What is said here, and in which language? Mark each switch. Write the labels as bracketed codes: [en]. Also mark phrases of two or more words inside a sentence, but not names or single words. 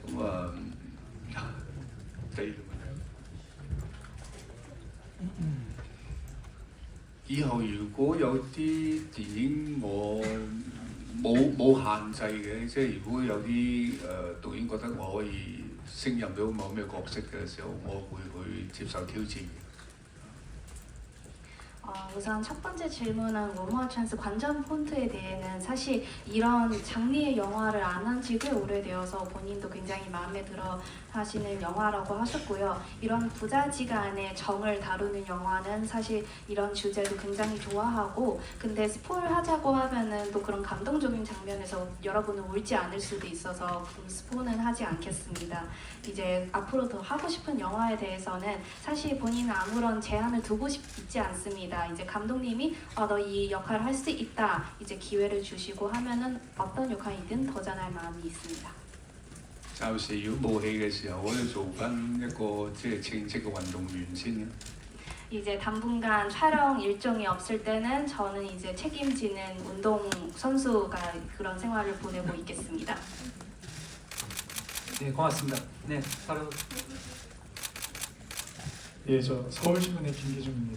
[yue] 咁啊，第二個問題，以後如果有啲電影我冇限制嘅，即係如果有啲導演覺得我可以勝任到某咩角色嘅時候，我會去接受挑戰嘅。 [ko] 우선 첫 번째 질문은 원모어 찬스 관전 폰트에 대해는 사실 이런 장르의 영화를 안 한 지 꽤 오래되어서 본인도 굉장히 마음에 들어 하시는 영화라고 하셨고요. 이런 부자지간의 정을 다루는 영화는 사실 이런 주제도 굉장히 좋아하고 근데 스포를 하자고 하면은 또 그런 감동적인 장면에서 여러분은 울지 않을 수도 있어서 스포는 하지 않겠습니다. 이제 앞으로 더 하고 싶은 영화에 대해서는 사실 본인은 아무런 제한을 두고 있지 않습니다. 이제 감독님이 너 이 역할을 할 수 있다 이제 기회를 주시고 하면은 어떤 역할이든 도전할 마음이 있습니다. [yue] 暫時如果冇戲嘅時候，我哋做翻一個即係稱職嘅運動員先嘅。 [ko] 이제 당분간 촬영 일정이 없을 때는 저는 이제 책임지는 운동 선수가 그런 생활을 보내고 있겠습니다. 네, 고맙습니다. 네, 바로 예, 저 서울신문의 김기중입니다.